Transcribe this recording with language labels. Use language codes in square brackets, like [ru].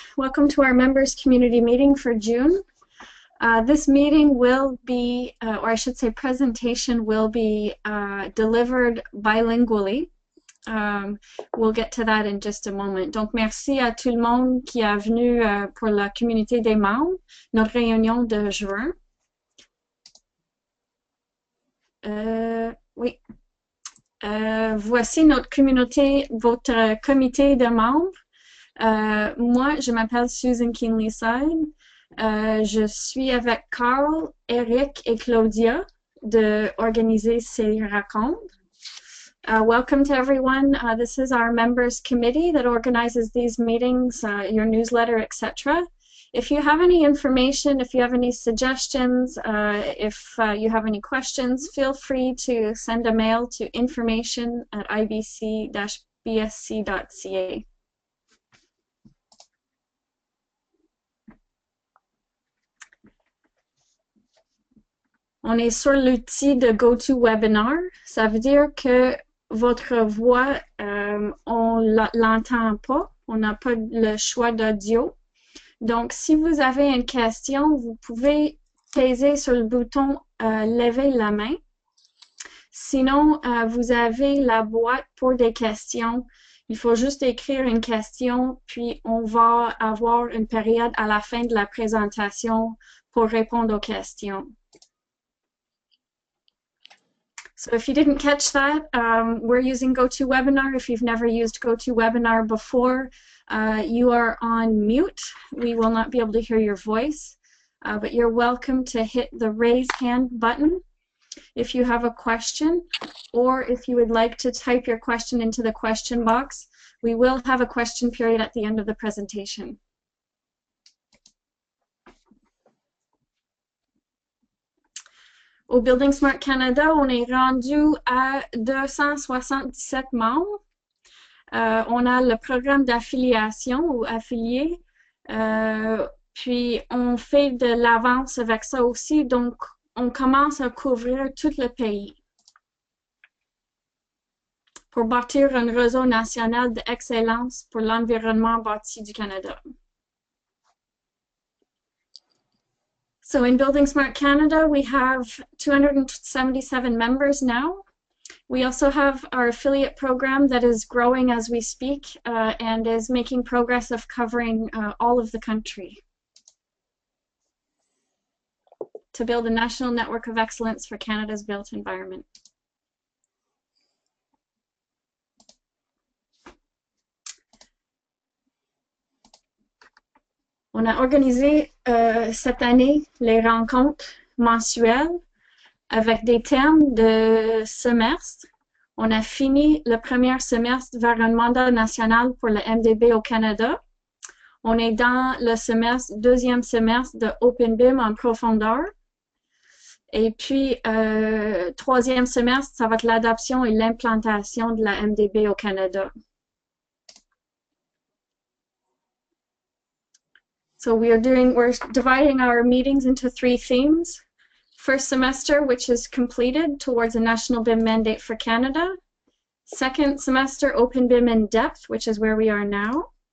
[en] Welcome to our members community meeting for June. This meeting will be, or I should say presentation will be delivered bilingually. We'll get to that in just a moment. [fr] Donc merci à tout le monde qui est venu pour la communauté des membres, notre réunion de juin. Oui. Voici notre communauté, votre comité de membres. Moi, je m'appelle Susan Kinley-Side. Je suis avec Carl, Eric et Claudia de organiser ces rencontres. [en] Welcome to everyone. This is our members committee that organizes these meetings, your newsletter, etc. If you have any information, if you have any suggestions, if you have any questions, feel free to send a mail to information@ibc-bsc.ca. [fr] On est sur l'outil de GoToWebinar. Ça veut dire que votre voix, on l'entend pas. On n'a pas le choix d'audio. Donc, si vous avez une question, vous pouvez peser sur le bouton « Lever la main ». Sinon, vous avez la boîte pour des questions. Il faut juste écrire une question, puis on va avoir une période à la fin de la présentation pour répondre aux questions. [en] So if you didn't catch that, we're using GoToWebinar. If you've never used GoToWebinar before, you are on mute. We will not be able to hear your voice, but you're welcome to hit the raise hand button if you have a question, or if you would like to type your question into the question box. We will have a question period at the end of the presentation. [fr] Au Building Smart Canada, on est rendu à 277 membres. On a le programme d'affiliation ou affilié, puis on fait de l'avance avec ça aussi, donc on commence à couvrir tout le pays pour bâtir un réseau national d'excellence pour l'environnement bâti du Canada. [en] So in Building Smart Canada, we have 277 members now. We also have our affiliate program that is growing as we speak and is making progress of covering all of the country to build a national network of excellence for Canada's built environment. [fr] On a organisé cette année les rencontres mensuelles avec des thèmes de semestre. On a fini le premier semestre vers un mandat national pour le MDB au Canada. On est dans le deuxième semestre de OpenBIM en profondeur. Et puis, troisième semestre, ça va être l'adoption et l'implantation de la MDB au Canada. [en] So we're dividing our meetings into 3 themes. First semester, which is completed towards a national BIM mandate for Canada. Second semester, Open BIM in depth, which is where we are now.